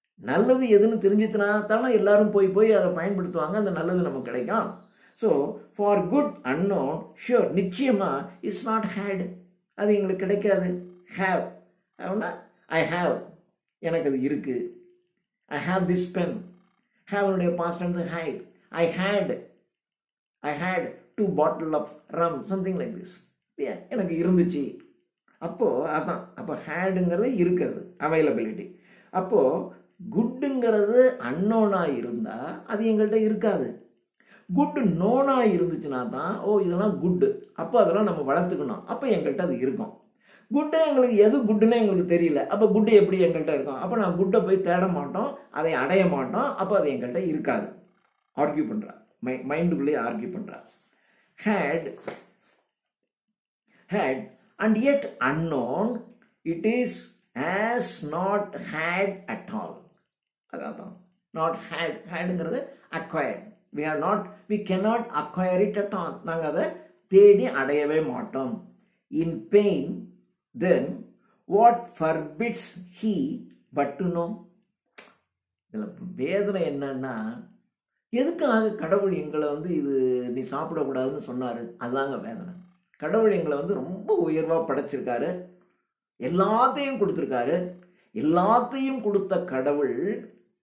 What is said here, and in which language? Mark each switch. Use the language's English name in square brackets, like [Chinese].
[Tamil] நல்லது எதுன்னு தெரிஞ்சுதுனா தானே எல்லாரும் போய் அதை பயன்படுத்துவாங்க, அந்த நல்லது நமக்கு கிடைக்கும். [English] so for good unknown sheer, [Tamil] நிச்சயமா [English] is not had, [Tamil] அது எங்களுக்கு கிடைக்காது. ஹேவ் அப்படின்னா [English] I have, [Tamil] எனக்கு அது இருக்கு. [English] I have this pen. Have உடைய past tense had. I had 2 bottles of rum, something like this. [Tamil] எனக்கு இருந்துச்சு. அப்போ அதான், அப்போ ஹேடுங்கிறது இருக்கிறது, அவைலபிலிட்டி. அப்போ குட்டுங்கிறது அன்னோனா இருந்தா அது எங்கள்கிட்ட இருக்காது. குட் நோனா இருந்துச்சுன்னா தான் இதெல்லாம் குட்டு, அப்போ அதெல்லாம் நம்ம வளர்த்துக்கணும், அப்போ எங்கள்கிட்ட அது இருக்கும். குட்டை எங்களுக்கு எது குட்டுன்னு எங்களுக்கு தெரியல, அப்போ குட்டு எப்படி எங்கள்கிட்ட இருக்கும்? அப்போ நான் குட்டை போய் தேட மாட்டோம், அதை அடைய மாட்டோம், அப்போ அது எங்கள்கிட்ட இருக்காது. ஆர்கியூ பண்றா, மைண்டுக்குள்ளேயே ஆர்கியூ பண்றா. [English] had and yet unknown, it is as not had at all. அதான் not hadங்கிறது acquired. we cannot acquire it at all. [Tamil] நாங்கள் அதை தேடி அடையவே மாட்டோம். [English] in pain then what forbids he but to know. [Tamil] இதில் வேதனை என்னன்னா, எதுக்காக கடவுள் எங்களை இது நீ சாப்பிடக்கூடாதுன்னு சொன்னாரு? அதுதாங்க வேதனை. கடவுள் எங்களை ரொம்ப உயர்வாக படைச்சிருக்காரு, எல்லாத்தையும் கொடுத்துருக்காரு. எல்லாத்தையும் கொடுத்த கடவுள்